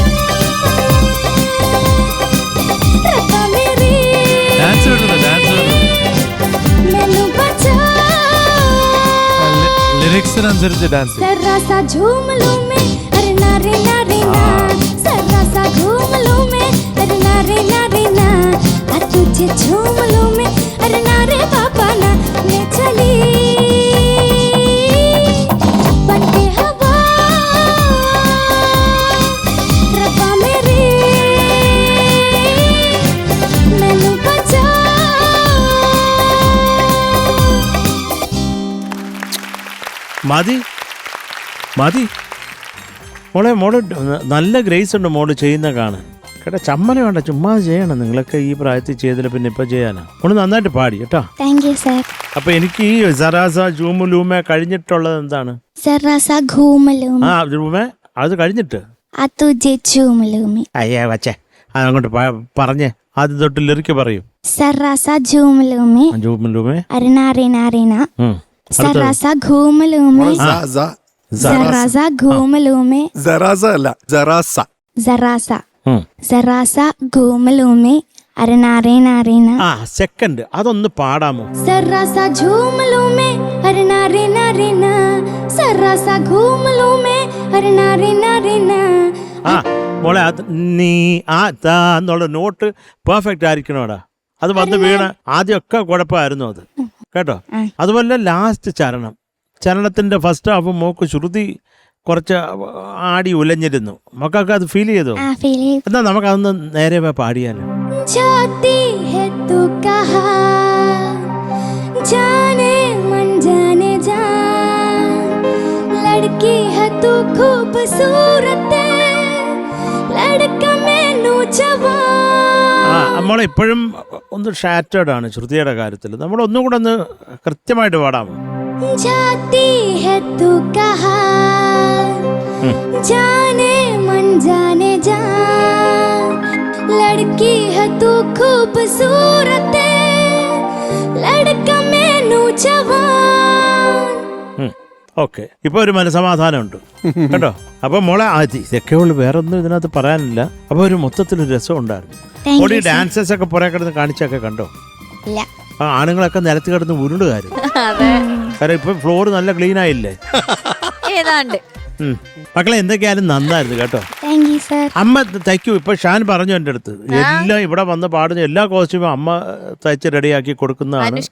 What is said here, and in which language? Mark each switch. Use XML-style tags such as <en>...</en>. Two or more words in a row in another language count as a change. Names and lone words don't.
<hi>रब्बा मेरे</hi> <en>dance dance</en> <hi>मैनू बचा</hi> <ml>ലിറിക്സിനനുസരിച്ച് ഡാൻസ്.</ml> <hi>जरा सा झूम लूं मैं अरे नारे नारे ना. जरा सा घूम लूं मैं अरे नारे नारे ना. तुझे झूम लूं मैं अरे नारे बाबा ना. मैं चली बनके हवा रब्बा मेरे मैनू बचा.</hi> <ml>മതി മതി മോള് നല്ല ഗ്രേസ് ഉണ്ട് മോള് ചെയ്യുന്ന കാണാൻ കേട്ടോ. ചമ്മല വേണ്ട, ചുമ്മാ ചെയ്യണം. നിങ്ങളൊക്കെ ഈ പ്രായത്തിൽ ചെയ്തില്ല പിന്നെ ഇപ്പൊ ചെയ്യാനാ. മോള് നന്നായിട്ട് പാടി കേട്ടോ.</ml> <en>thank you sir.</en> <ml>അപ്പൊ എനിക്ക് ഈ സറാസ ജൂമു ലൂമ കഴിഞ്ഞിട്ടുള്ളത് എന്താണ്?</ml> <hi>जरा सा घूम लूं</hi> <ml>ആ ലൂമ അത് കഴിഞ്ഞിട്ട്</ml> <hi>तुझे झूम लूं मैं.</hi> <ml>അയ്യേ വച്ചേ അതങ്ങോട്ട് പറഞ്ഞേ. ആദ്യം തൊട്ട് ലിറിക്ക് പറയൂ.</ml> <hi>जरा सा झूम लूं मैं ജൂമു ലൂമേ. अरे नारे नारे ना. ഉം. जरा सा घूम लूं मैं. जरा सा घूम लूं मैं.</hi> <ml>ജറാസ അല്ല, ജറാസ.</ml> <hi>जरा सा ഉം. जरा सा घूम लूं मैं अरे नारे नारे ना.</hi> <ml>ആ സെക്കൻഡ് അതൊന്ന് പാടാമോ?</ml> <hi>जरा सा झूम लूं मैं अरे नारे नारे ना. जरा सा घूम लूं मैं अरे नारे नारे ना.</hi> <ml>ആ മോളെ അത് നീ ആ താ എന്നുള്ള</ml> <en>note perfect</en> <ml>ആയിരിക്കണോടാ. അത് വന്ന് വീണ ആദ്യമൊക്കെ കുഴപ്പമായിരുന്നു അത് കേട്ടോ. അതുപോലെ ലാസ്റ്റ് ചരണത്തിന്റെ</ml> <en>first half</en> <ml>മോക്ക് ശ്രുതി കുറച്ച് ആടി ഉലഞ്ഞിരുന്നു. മക്കൾക്ക് അത് ഫീൽ ചെയ്തോ? आ फील എന്നാ നമുക്കതൊന്ന് നേരെ പോയി പാടിയാലോ?</ml> <hi>जाती है तू कहा जाने मन जाने जा. लड़की है तू खूबसूरत लड़का मैनू जवान.</hi> <ml>ആ നമ്മളെ ഇപ്പോഴും ഒന്ന് ഷാറ്റേഡ് ആണ് ശ്രുതിയുടെ കാര്യത്തിൽ. നമ്മൾ ഒന്നും കൂടെ ഒന്ന് കൃത്യമായിട്ട് പാടാമോ? जाती है तू कहा जाने मन जाने जा. लड़की है तू खूबसूरत लड़का मैनू जवान. ഓക്കെ, ഇപ്പൊ ഒരു മനസമാധാനം ഉണ്ട് കേട്ടോ. അപ്പൊ മോളെ ഇതൊക്കെ ഉള്ളു, വേറെ ഒന്നും ഇതിനകത്ത് പറയാനില്ല. അപ്പൊ ഒരു മൊത്തത്തിലൊരു രസം ഉണ്ടായിരുന്നു.</ml> <en>Thank you, ഓടി sir.</en> <ml>ഡാൻസേഴ്സ് ഒക്കെ പുറകെ കിടന്ന് കാണിച്ചൊക്കെ കണ്ടോ? ഇല്ല. ആ ആണുങ്ങളൊക്കെ നിലത്ത് കിടന്ന് ഉരുളുകാരും. അതെ, കാരണം ഇപ്പൊ ഫ്ലോർ നല്ല ക്ലീൻ ആയില്ലേ? ഏതാണ്ട്. മക്കളെ എന്തൊക്കെയായാലും നന്നായിരുന്നു കേട്ടോ.</ml> <en>thank you sir.</en> <ml>അമ്മ തയ്ക്കൂ. ഇപ്പൊ ഷാൻ പറഞ്ഞു എൻ്റെ അടുത്ത് എല്ലാം ഇവിടെ വന്ന് പാടുന്ന എല്ലാ കോസ്റ്റ്യൂമും അമ്മ തയ്ച്ച് റെഡിയാക്കി കൊടുക്കുന്നതാണ്.</ml>